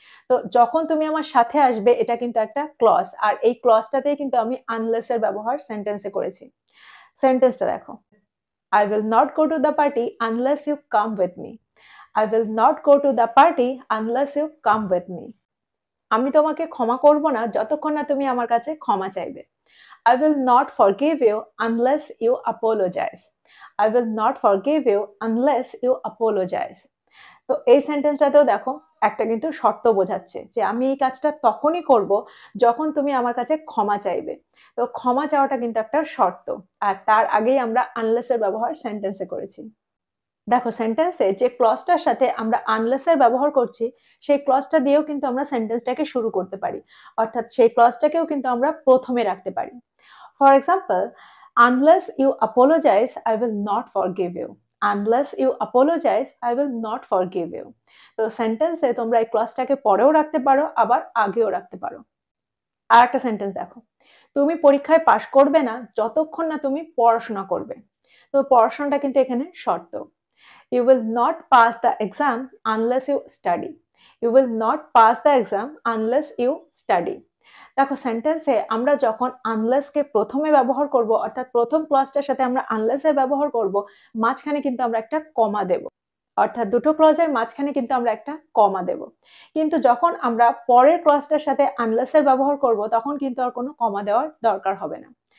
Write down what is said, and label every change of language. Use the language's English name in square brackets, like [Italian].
[Bangla] তো যখন তুমি আমার সাথে আসবে এটা কিন্তু একটা ক্লজ, আর এই ক্লজটাতেই কিন্তু আমি আনলেস এর ব্যবহার সেন্টেন্সে করেছি। সেন্টেন্সটা দেখো, [English] I will not go to the party unless you come with me. I will not go to the party unless you come with me. [Bangla] আমি তোমাকে ক্ষমা করব না যতক্ষণ না তুমি আমার কাছে ক্ষমা চাইবে। [English] I will not forgive you unless you apologize. I will not forgive you unless you apologize. [Bangla] তো এই সেন্টেন্সটাতেও দেখো একটা কিন্তু শর্ত বোঝাচ্ছে যে আমি এই কাজটা তখনই করব যখন তুমি আমার কাছে ক্ষমা চাইবে। তো ক্ষমা চাওয়াটা কিন্তু একটা শর্ত, আর তার আগেই আমরা আনলেস এর ব্যবহার সেন্টেন্সে করেছি। দেখো, সেন্টেন্সে যে ক্লজটার সাথে আমরা আনলেস এর ব্যবহার করছি সেই ক্লজটা দিয়েও কিন্তু আমরা সেন্টেন্সটাকে শুরু করতে পারি, অর্থাৎ সেই ক্লজটাকেও কিন্তু আমরা প্রথমে রাখতে পারি। [English] For example, unless you apologize I will not forgive you. Unless you apologize I will not forgive you. [Bangla] তো সেন্টেন্সে তোমরা এই ক্লজটাকে পরেও রাখতে পারো, আবার আগেও রাখতে পারো। আর একটা সেন্টেন্স দেখো, তুমি পরীক্ষায় পাশ করবে না যতক্ষণ না তুমি পড়াশোনা করবে। তো পড়াশোনাটা কিন্তু এখানে শর্ত। [English] You will not pass the exam unless you study. You will not pass the exam unless you study. [Bangla] দেখো, সেন্টেন্সে আমরা যখন আনলেসকে প্রথমে ব্যবহার করব, অর্থাৎ প্রথম ক্লজটার সাথে আমরা আনলেসের ব্যবহার করব, মাঝখানে কিন্তু আমরা একটা কমা দেব, অর্থাৎ দুটো ক্লজের মাঝখানে কিন্তু আমরা একটা কমা দেব। কিন্তু যখন আমরা পরের ক্লজটার সাথে আনলেসের ব্যবহার করব তখন কিন্তু আর কোনো কমা দেওয়ার দরকার হবে না।